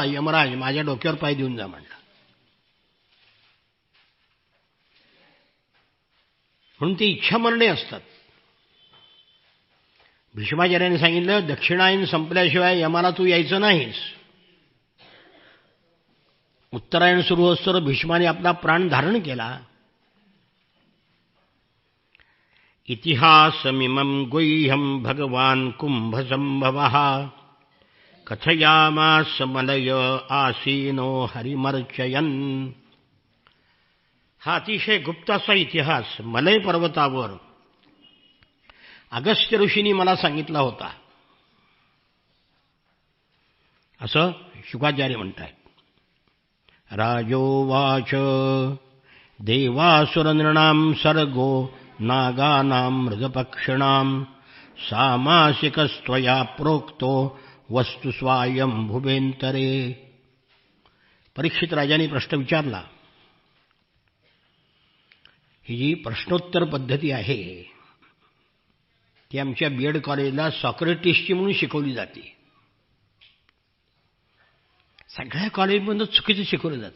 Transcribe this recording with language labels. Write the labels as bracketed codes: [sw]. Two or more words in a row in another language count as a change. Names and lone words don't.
[mr] यमराज माझ्या डोक्यावर पाय देऊन जा म्हणला. म्हणून ते इच्छामरणे असतात. भीष्माचार्यांनी सांगितलं, दक्षिणायन संपल्याशिवाय यमाला तू यायचं नाहीस. उत्तरायण सुरू होस्तोवर भीष्माने आपला प्राण धारण केला. [sa] इतिहासमिमं गुह्यं भगवान कुंभसंभवः कथयामास मलय आसीनो हरिमर्चयन्. [mr] हा अतिशय गुप्त असा इतिहास मलय पर्वतावर अगस्त्य ऋषींनी मला सांगितला होता, असं शुकाचार्य म्हणतात. [sa] राजोवाच देवासुरनृणां सर्गो नागानां मृगपक्षिणां सामासिकस्त्वया प्रोक्तो वस्तु स्वायंभुवेंतरे. [mr] परीक्षित राजाने प्रश्न विचारला. ही जी प्रश्नोत्तर पद्धती आहे ती आमच्या बीएड कॉलेजला सॉक्रेटिसची म्हणून शिकवली जाते. सगळ्या कॉलेजमधून चुकीचं शिकवलं जाते.